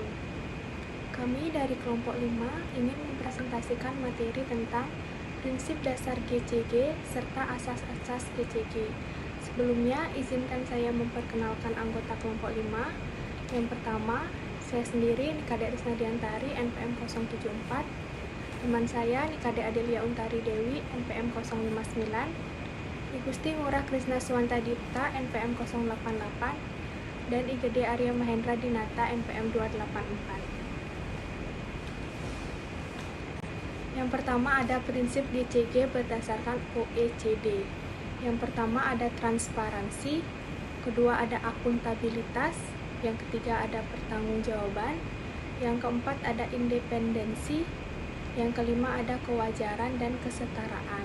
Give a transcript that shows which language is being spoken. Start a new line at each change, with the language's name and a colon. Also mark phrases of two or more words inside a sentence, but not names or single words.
Indonesian: Kami dari kelompok 5 ingin mempresentasikan materi tentang prinsip dasar GCG serta asas-asas GCG. Sebelumnya, izinkan saya memperkenalkan anggota kelompok 5. Yang pertama, saya sendiri Nikade Risna Diantari, NPM 074. Teman saya Nikade Adelia Untari Dewi, NPM 059. Igusti Ngurah Krisna Suwanta Dipta, NPM 088. Dan IGD Arya Mahendra Dinata, NPM 284. Yang pertama ada prinsip GCG berdasarkan OECD. Yang pertama ada transparansi, kedua ada akuntabilitas, yang ketiga ada pertanggungjawaban, yang keempat ada independensi, yang kelima ada kewajaran dan kesetaraan.